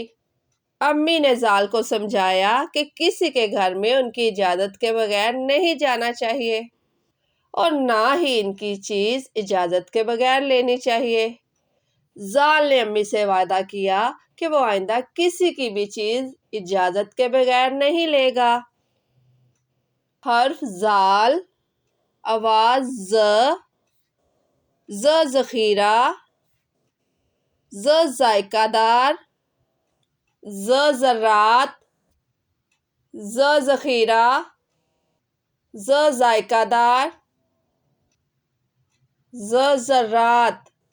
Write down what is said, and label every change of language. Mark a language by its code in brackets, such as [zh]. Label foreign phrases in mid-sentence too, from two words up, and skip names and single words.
[ur] امی نے زال کو سمجھایا کہ کسی کے گھر میں ان کی اجازت کے بغیر نہیں جانا چاہیے اور نہ ہی ان کی چیز اجازت کے بغیر لینی چاہیے۔ زال نے امی سے وعدہ کیا کہ وہ آئندہ کسی کی بھی چیز اجازت کے بغیر نہیں لے گا۔ حرف زال، آواز ز، ز ذخیرہ، ز ذائقہ دار، ز ذرات، ز ذخیرہ، ز ذائقہ دار، ز ذرات۔